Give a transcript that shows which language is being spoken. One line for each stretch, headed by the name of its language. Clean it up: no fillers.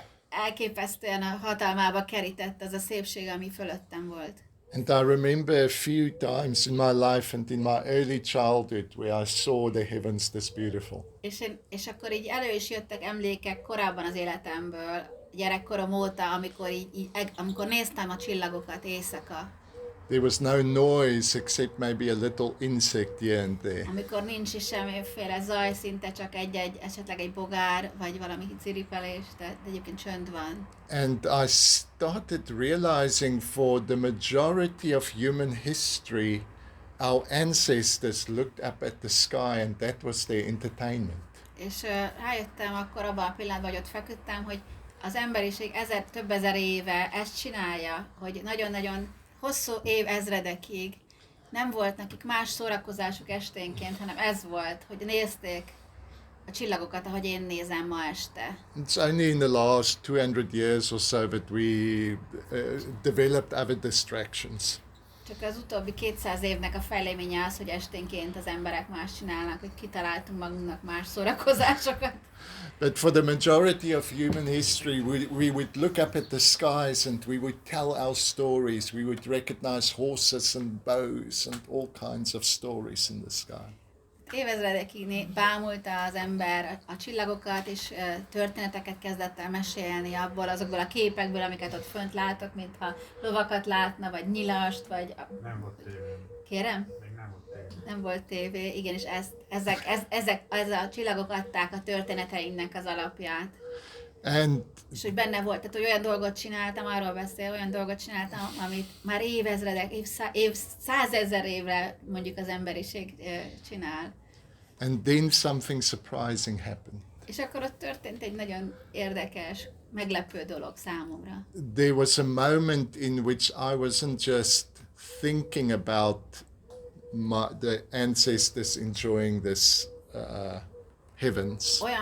Hungarian: Elképesztően a hatalmába kerített az a szépség, ami fölöttem volt.
English: And I remember a few times in my life and in my early childhood where I saw the heavens this beautiful.
Hungarian: És akkor így elő is jöttek emlékek korábban az életemből, gyerekkorom óta, amikor néztem a csillagokat éjszaka.
English: There was no noise except maybe a little insect here and there.
Hungarian: Amikor nincs is semmiféle zaj, szinte csak esetleg egy bogár, vagy valami ciripelés, de egyébként csönd van.
English: And I started realizing for the majority of human history, our ancestors looked up at the sky and that was their entertainment.
Hungarian: És rájöttem akkor abban a pillanatban, hogy ott feküdtem, hogy az emberiség több ezer éve ezt csinálja, hogy nagyon-nagyon hosszú évezredekig nem volt nekik más szórakozásuk esténként, hanem ez volt, hogy nézték a csillagokat, ahogy én nézem ma este.
English: It's only in the last 200 years or so that we developed other distractions.
Hungarian: Csak az utóbbi 200 évnek a fejleménye az, hogy esténként az emberek más csinálnak, hogy kitaláltunk magunknak más szórakozásokat.
English: But for the majority of human history, we would look up at the skies and we would tell our stories. We would recognize horses and bows and all kinds of stories in the sky.
Hungarian: Évezredekig bámulta az ember a csillagokat, és történeteket kezdett el mesélni azokból a képekből, amiket ott fönt látok, mintha lovakat látna, vagy nyilast, vagy... Nem volt tévé. Kérem? Még nem volt tévé. Nem volt tévé, igen, és ezek a csillagok adták a történeteinknek az alapját. És hogy benne volt, tehát hogy olyan dolgot csináltam, arról beszél, olyan dolgot csináltam, amit már évezredek, százezer évre mondjuk az emberiség csinál.
English: And then something surprising happened.
Hungarian: És akkor ott történt egy nagyon érdekes, meglepő dolog számomra.
English: There was a moment in which I wasn't just thinking about the ancestors enjoying this heavens.